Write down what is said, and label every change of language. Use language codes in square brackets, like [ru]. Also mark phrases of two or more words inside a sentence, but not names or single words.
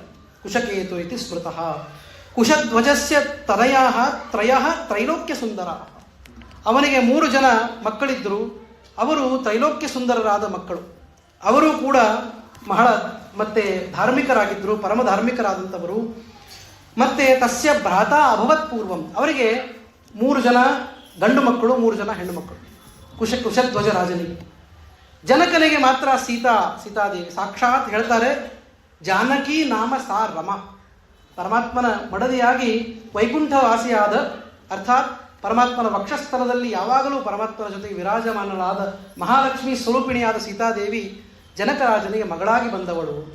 [sa] ಕುಶಕೇತು ಇತಿ ಸ್ಮೃತಃ. ಕುಶಧ್ವಜಸ್ಯ ತ್ರಯಃ ತ್ರೈಲೋಕ್ಯ ಸುಂದರ. [kn] ಅವನಿಗೆ 3 ಜನ ಮಕ್ಕಳಿದ್ದರು. ಅವರು ತ್ರೈಲೋಕ್ಯ ಸುಂದರರಾದ ಮಕ್ಕಳು. ಅವರು ಕೂಡ ಬಹಳ ಮತ್ತೆ ಧಾರ್ಮಿಕರಾಗಿದ್ದರು, ಪರಮ ಧಾರ್ಮಿಕರಾದಂಥವರು. [sa] ಮತ್ತೆ ತಸ್ಯ ಭ್ರಾತ ಅಭವತ್ ಪೂರ್ವಂ. [kn] ಅವರಿಗೆ 3 ಜನ ಗಂಡು ಮಕ್ಕಳು, 3 ಜನ ಹೆಣ್ಣು ಮಕ್ಕಳು. ಕುಶಧ್ವಜ ರಾಜನಿಗೆ. ಜನಕನಿಗೆ ಮಾತ್ರ ಸೀತಾದೇವಿ. ಸಾಕ್ಷಾತ್ ಹೇಳ್ತಾರೆ, [sa] ಜಾನಕಿ ನಾಮ ಸಾ ರಮ. [kn] ಪರಮಾತ್ಮನ ಮಡದಿಯಾಗಿ ವೈಕುಂಠವಾಸಿಯಾದ, ಅರ್ಥಾತ್ ಪರಮಾತ್ಮನ ವಕ್ಷಸ್ಥಲದಲ್ಲಿ ಯಾವಾಗಲೂ ಪರಮಾತ್ಮನ ಜೊತೆಗೆ ವಿರಾಜಮಾನಳಾದ ಮಹಾಲಕ್ಷ್ಮಿ ಸ್ವರೂಪಿಣಿಯಾದ ಸೀತಾದೇವಿ ಜನಕರಾಜನಿಗೆ ಮಗಳಾಗಿ ಬಂದವಳು.